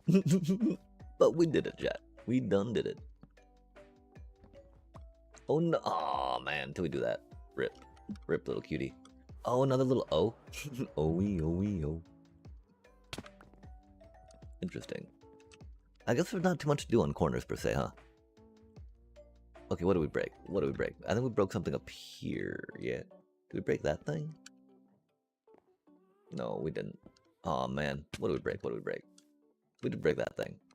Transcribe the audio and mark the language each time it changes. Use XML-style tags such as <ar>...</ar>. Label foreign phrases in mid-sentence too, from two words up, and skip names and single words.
<en>But we did it, chat. We done did it. Oh, no. Oh, man. Till we do that. Rip. Rip, little cutie. Oh, another little O. O-E-O-E-O. Interesting. I guess there's not too much to do on corners, per se, huh? Okay, what do we break? What do we break? I think we broke something up here. Yeah. Did we break that thing? No, we didn't. Oh man, what do we break? What do we break? We did break that thing.</en>